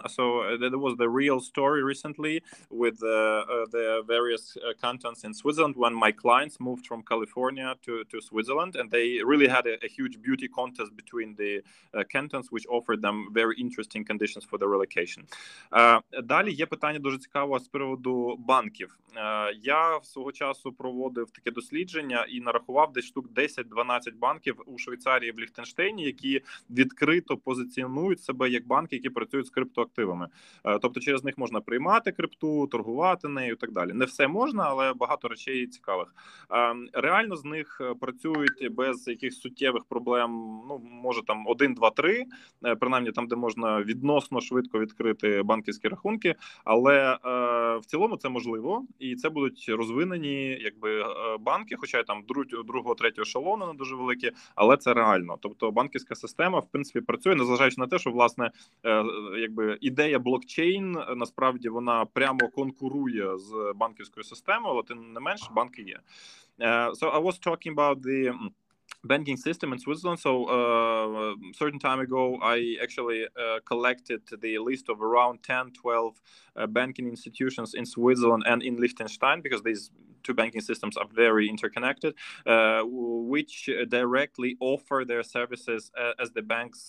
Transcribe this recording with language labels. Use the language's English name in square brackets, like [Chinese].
[English] So there was the real story recently with the various cantons in Switzerland when my clients moved from California to Switzerland, and they really had a huge beauty contest between the cantons, which offered them very interesting conditions for the relocation. [Ukrainian] Далі є питання дуже цікаве з приводу банків. Я свого часу проводив таке дослідження і нарахував десь штук 10-12 банків у Швейцарії, в Ліхтенштейні, які відкрито позиціонують себе як банки, які працюють з криптоактивами. Тобто через них можна приймати крипту, торгувати нею і так далі. Не все можна, але багато речей цікавих. Реально з них працюють без якихось суттєвих проблем, може там 1, 2, 3, принаймні там, де можна відносно швидко відкрити банківські рахунки, але в цілому це можливо, і це будуть розвинені банки, хоча там другого, третього ешелону не дуже великі, але це реально. Тобто банківська система, в принципі, працює, незважаючи на те, що, власне, ідея блокчейн, насправді, вона прямо конкурує з банківською системою, але тим не менш, банки є. [English] So I was talking about the banking system in Switzerland. So certain time ago, I actually collected the list of around 10-12 banking institutions in Switzerland and in Liechtenstein, because these two banking systems are very interconnected, which directly offer their services as the banks